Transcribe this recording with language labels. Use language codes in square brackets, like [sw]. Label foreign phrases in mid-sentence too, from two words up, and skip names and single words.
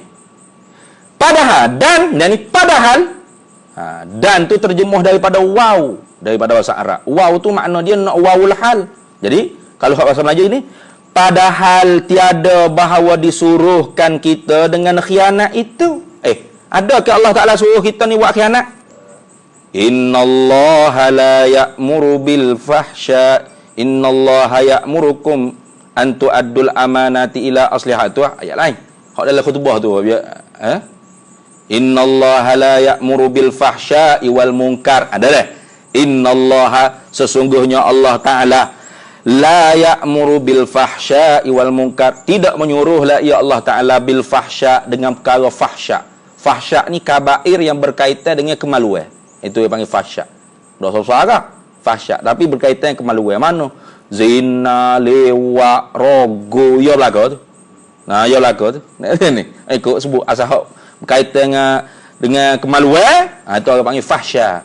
[ms] Padahal dan ni padahal dan tu terjemuh daripada waw, daripada bahasa Arab. Waw tu makna dia nak [ar] واو الحال. [ms] Jadi, kalau bahasa Melayu ni, padahal tiada bahawa disuruhkan kita dengan khianat itu. Adakah Allah Ta'ala suruh kita ni buat khianat? [ar] إن الله لا يأمر بالفحشاء. إن الله يأمركم أن تؤدوا الأمانات إلى أصلها. [ms] Tu ayat lain. Hak dalam khutbah tu [ar] إن الله لا يأمر بالفحشاء والمنكر. [ms] Ada dah. [ar] إن الله, [ms] sesungguhnya Allah Ta'ala [ar] لا يأمر بالفحشاء والمنكر. [ms] Tidak menyuruhlah ya Allah Ta'ala [ar] بالفحشاء, [ms] dengan perkara fahsya. Fahsya ni kabair yang berkaitan dengan kemaluan. Itu yang panggil fahsya. Dosa besar fahsya, tapi berkaitan dengan kemaluan. Mana? Zina, lewat, rogo, ya belaka tu. Nah, ya belaka tu. Ni, ikut sebut asal berkaitan dengan kemaluan, itu orang panggil fahsya.